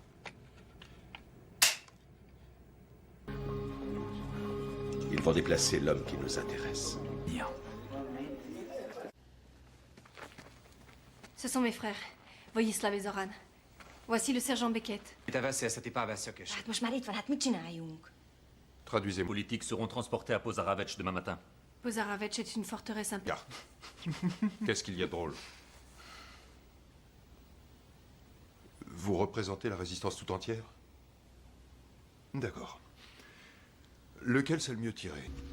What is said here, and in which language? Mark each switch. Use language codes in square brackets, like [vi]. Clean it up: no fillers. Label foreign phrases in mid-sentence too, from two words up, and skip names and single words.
[fr] ils vont déplacer l'homme qui nous intéresse. Ce sont mes frères, Vojislav et Zoran. Voici le sergent Beckett. [hu] Hát most már itt van, hát mit csináljunk? [fr] Traduisez-moi. Politiques seront transportés à Pozaravech demain matin. Pozaravech est une forteresse Ah. Qu'est-ce qu'il y a de drôle? Vous représentez la résistance tout entière? D'accord. Lequel c'est le mieux tiré?